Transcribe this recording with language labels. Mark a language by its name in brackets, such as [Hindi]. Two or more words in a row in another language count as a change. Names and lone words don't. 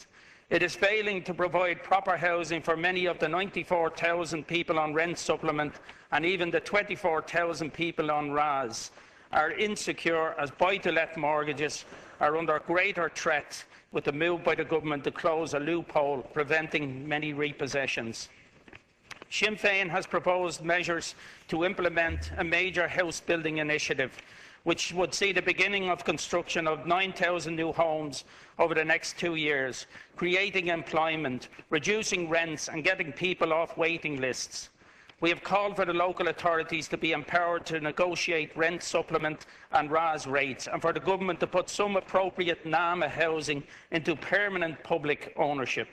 [English] It is failing to provide proper housing for many of the 94,000 people on rent supplement, and even the 24,000 people on RAS are insecure as buy-to-let mortgages are under greater threat with the move by the government to close a loophole preventing many repossessions. Sinn Féin has proposed measures to implement a major house building initiative which would see the beginning of construction of 9,000 new homes over the next 2 years, creating employment, reducing rents and getting people off waiting lists. We have called for the local authorities to be empowered to negotiate rent supplement and RAS rates, and for the government to put some appropriate NAMA housing into permanent public ownership.